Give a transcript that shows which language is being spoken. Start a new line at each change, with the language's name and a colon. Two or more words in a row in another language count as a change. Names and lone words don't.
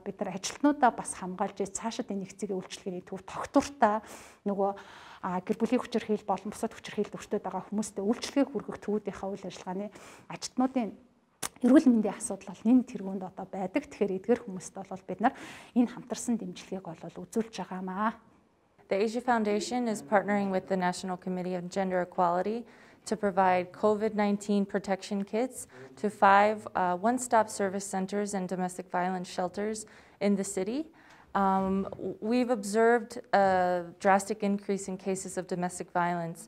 Mongolian: Бид нар ажилтнуудаа бас хамгаалж цаашид энэ нэг цагийн үйлчилгээний төв тогтвортой нөгөө гэр бүлийн хүчирхийлэл болон бусад хүчирхийлэлд өртөөд байгаа хүмүүстээ үйлчлэгээ хүргэх төвүүдийнхаа үйл ажиллагааны ажилтнуудын эрүүл мэндийн асуудал бол энэ тэргуунд одоо байдаг. Тэгэхээр эдгээр хүмүүст бол бид нар энэ хамтарсан дэмжлэгийг бол үзүүлж байгаамаа.
English: The Asia Foundation is partnering with the National Committee on Gender Equality to provide COVID-19 protection kits to 5 one-stop service centers and domestic violence shelters in the city. We've observed a drastic increase in cases of domestic violence.